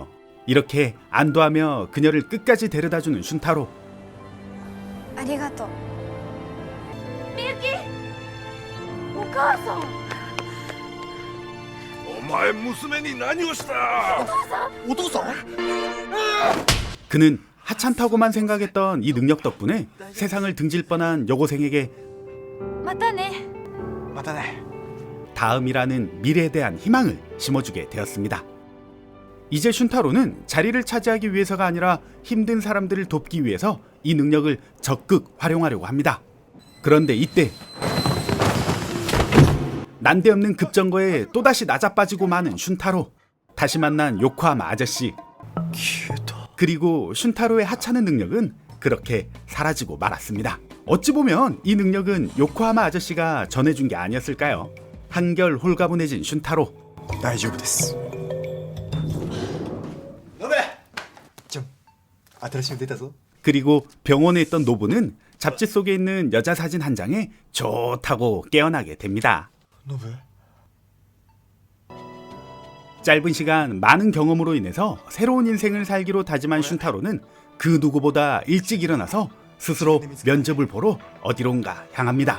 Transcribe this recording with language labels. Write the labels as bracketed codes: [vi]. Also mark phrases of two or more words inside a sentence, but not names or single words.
[ko] 이렇게 안도하며 그녀를 끝까지 데려다주는 슌타로. [ja] ありがとう。みゆき、お母さん。お前娘に何をした？お父さん？ [ko] 그는 하찮다고만 생각했던 이 능력 덕분에 세상을 등질 뻔한 여고생에게 [ja] またね。またね。 [ko] 다음이라는 미래에 대한 희망을 심어주게 되었습니다. 이제 슌타로는 자리를 차지하기 위해서가 아니라 힘든 사람들을 돕기 위해서 이 능력을 적극 활용하려고 합니다. 그런데 이때 난데없는 급정거에 또다시 낮아빠지고 마는 슌타로. 다시 만난 요코하마 아저씨. 그리고 슌타로의 하찮은 능력은 그렇게 사라지고 말았습니다. 어찌 보면 이 능력은 요코하마 아저씨가 전해준 게 아니었을까요? 한결 홀가분해진 슌타로. [ja] 大丈夫です。ノベ、ちょ、新しいの出たぞ。 [ko] 그리고 병원에 있던 노부는 잡지 속에 있는 여자 사진 한 장에 좋다고 깨어나게 됩니다. [ja] ノベ。 [ko] 짧은 시간 많은 경험으로 인해서 새로운 인생을 살기로 다짐한 슌타로는 그 누구보다 일찍 일어나서 스스로 면접을 보러 어디론가 향합니다.